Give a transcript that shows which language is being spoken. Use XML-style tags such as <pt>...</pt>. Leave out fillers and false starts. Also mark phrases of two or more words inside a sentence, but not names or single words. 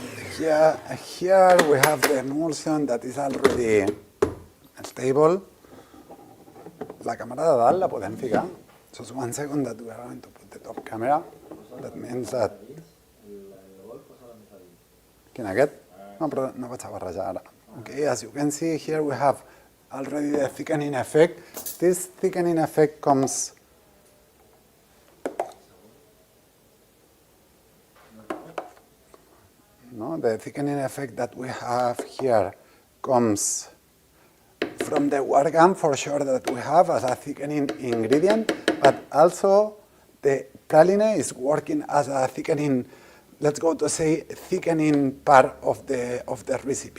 <en>Here we have the emulsion that is already stable.</en> <ca>La cámara de dalt la podem ficar.</ca> <en>Just 1 second that we are going to put the top camera. That means that...</en> <ca>Quin aquest? No, però no vaig a barrejar ara.</ca> <en>Okay, as you can see here we have already the thickening effect. This thickening effect comes the thickening effect that we have here comes from the wargam for sure that we have as a thickening ingredient, but also the praline is working as a thickening, let's go to say thickening part of the recipe.</en>